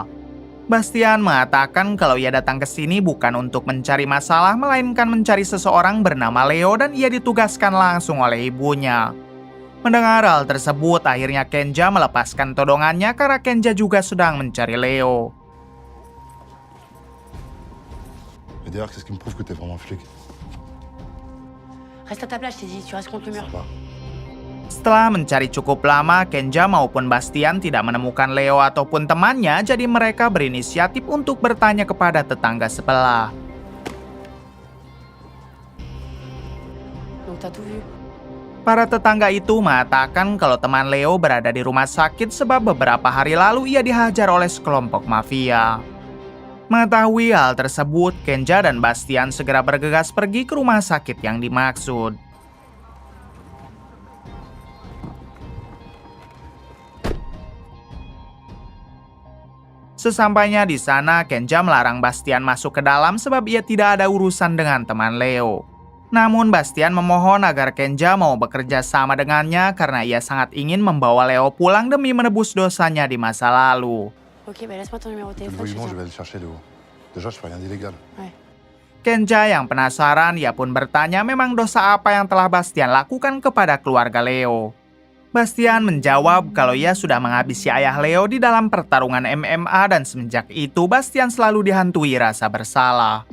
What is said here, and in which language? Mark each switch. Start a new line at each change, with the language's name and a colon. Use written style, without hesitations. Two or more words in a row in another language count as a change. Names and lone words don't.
Indonesian: Bastian mengatakan kalau ia datang ke sini bukan untuk mencari masalah, melainkan mencari seseorang bernama Leo dan ia ditugaskan langsung oleh ibunya. Mendengar hal tersebut, akhirnya Kenja melepaskan todongannya karena Kenja juga sedang mencari Leo.
French: Et d'ailleurs, qu'est-ce qui me prouve que t'es vraiment flic? Reste à ta place, je t'ai dit, tu restes contre le mur. Sympa.
Indonesian: Setelah mencari cukup lama, Kenja maupun Bastian tidak menemukan Leo ataupun temannya, jadi mereka berinisiatif untuk bertanya kepada tetangga sebelah.
French: Donc t'as tout vu.
Indonesian: Para tetangga itu mengatakan kalau teman Leo berada di rumah sakit sebab beberapa hari lalu ia dihajar oleh sekelompok mafia. Mengetahui hal tersebut, Kenja dan Bastian segera bergegas pergi ke rumah sakit yang dimaksud. Sesampainya di sana, Kenja melarang Bastian masuk ke dalam sebab ia tidak ada urusan dengan teman Leo. Namun Bastian memohon agar Kenja mau bekerja sama dengannya karena ia sangat ingin membawa Leo pulang demi menebus dosanya di masa lalu.
French: Ok, bah laisse-moi ton numéro de téléphone. Logiquement, je vais aller le chercher, Léo. Déjà, je fais rien d'illégal. Ouais.
Indonesian: Kenja yang penasaran, ia pun bertanya memang dosa apa yang telah Bastian lakukan kepada keluarga Leo. Bastian menjawab kalau ia sudah menghabisi ayah Leo di dalam pertarungan MMA dan semenjak itu Bastian selalu dihantui rasa bersalah.